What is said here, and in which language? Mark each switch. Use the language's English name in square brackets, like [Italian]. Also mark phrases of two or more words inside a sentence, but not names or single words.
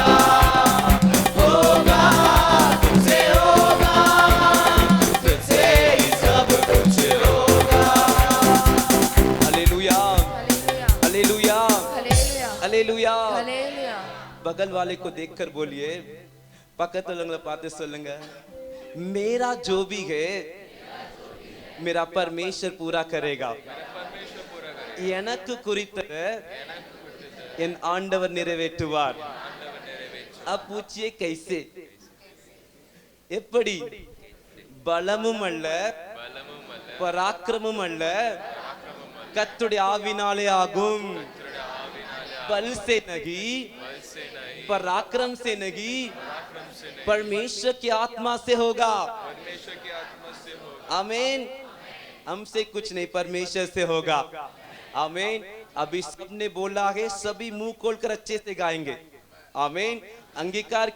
[Hindi] होगा, तुझसे होगा, तुझसे ही सब कुछ होगा। हालेलुया। हालेलुया। हालेलुया। बगल वाले को देखकर बोलिए, [Tamil] பக்கத்துல உள்ளவங்களை பார்த்து சொல்லுங்க, [Hindi] मेरा जो भी है मेरा परमेश्वर पूरा करेगा। [Tamil] எனக்கு குறித்த என் ஆண்டவர் நிறைவேற்றுவார்। [Hindi] अब पूछिए कैसे? [Tamil] எப்படி? பலமும் அல்ல, பராக்கிரமும் அல்ல, கர்த்தருடைய ஆவினாலே ஆகும் [Hindi] बल से नहीं पराक्रम से नहीं परमेश्वर की आत्मा से होगा आमीन हमसे कुछ नहीं परमेश्वर से होगा आमीन अभी सबने बोला है सभी मुंह खोलकर अच्छे से गाएंगे आमीन अंगीकार